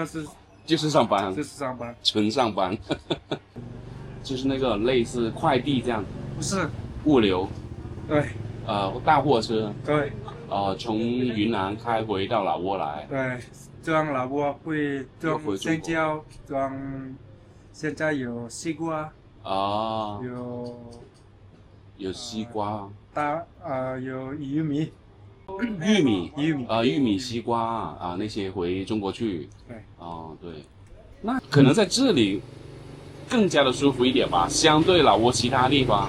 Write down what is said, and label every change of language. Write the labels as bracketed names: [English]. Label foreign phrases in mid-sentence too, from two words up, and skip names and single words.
[Chinese] 就是上班，純上班，就是那個類似快遞這樣。不是物流。對。大貨車。對。從雲南開回到老撾來。對。裝老撾會裝香蕉，裝現在有西瓜，有西瓜，有玉米，玉米、西瓜那些回中國去。對，對，那可能在這裡更加的舒服一點吧，相對老撾其他地方。